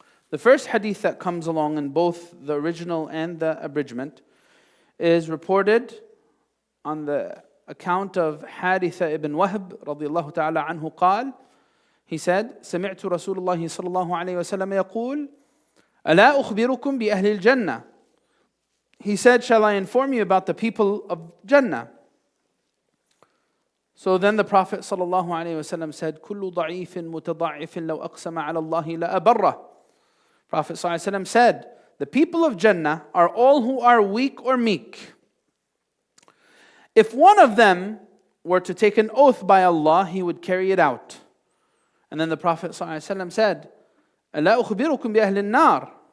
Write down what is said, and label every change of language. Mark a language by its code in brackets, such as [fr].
[en] The first hadith that comes along in both the original and the abridgment is reported on the account of Haritha ibn Wahb radiyallahu ta'ala anhu [ar] قال, [en] he said, [ar] سمعت رسول الله صلى الله عليه وسلم يقول ألا أخبركم بأهل الجنة. [en] He said, shall I inform you about the people of Jannah? So then the Prophet [ar] صلى الله عليه وسلم [en] said, [ar] كل ضعيف متضعف لو أقسم على الله لأبره. [en] Prophet ﷺ said, the people of Jannah are all who are weak or meek. If one of them were to take an oath by Allah, he would carry it out. And then the Prophet ﷺ said, [ar] ألا أخبركم بأهل النار.